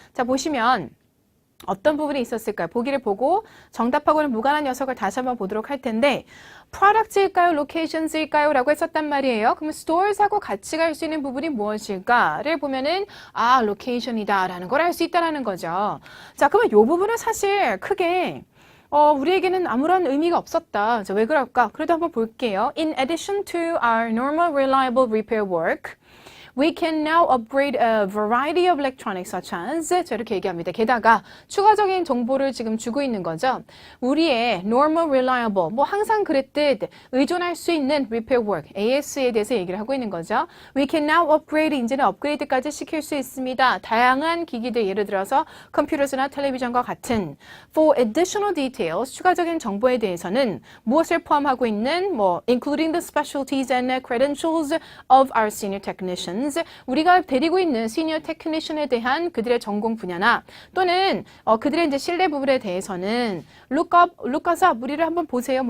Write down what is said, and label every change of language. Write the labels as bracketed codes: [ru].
[ko] 자, 보시면 어떤 부분이 있었을까요? 보기를 보고 정답하고는 무관한 녀석을 다시 한번 보도록 할 텐데 products일까요? locations일까요? 라고 했었단 말이에요. 그럼 stores하고 같이 갈 수 있는 부분이 무엇일까를 보면은 location이다 라는 걸 알 수 있다라는 거죠. 자, 그러면 이 부분은 사실 크게 우리에게는 아무런 의미가 없었다. 자, 왜 그럴까? 그래도 한번 볼게요. [en] In addition to our normal reliable repair work, we can now upgrade a variety of electronics such as [ko] 자, 이렇게 얘기합니다. 게다가 추가적인 정보를 지금 주고 있는 거죠. 우리의 [en] normal reliable [ko] 뭐 항상 그랬듯 의존할 수 있는 [en] repair work [ko] AS에 대해서 얘기를 하고 있는 거죠. [en] We can now upgrade [ko] 이제는 업그레이드까지 시킬 수 있습니다. 다양한 기기들 예를 들어서 컴퓨터나 텔레비전과 같은 [en] for additional details [ko] 추가적인 정보에 대해서는 무엇을 포함하고 있는 뭐 [en] including the specialties and credentials of our senior technicians [ko] 우리가 데리고 있는 시니어 테크니션에 대한 그들의 전공 분야나 또는 그들의 이제 신뢰 부분에 대해서는 [en] look us up [ko] 우리를 한번 보세요.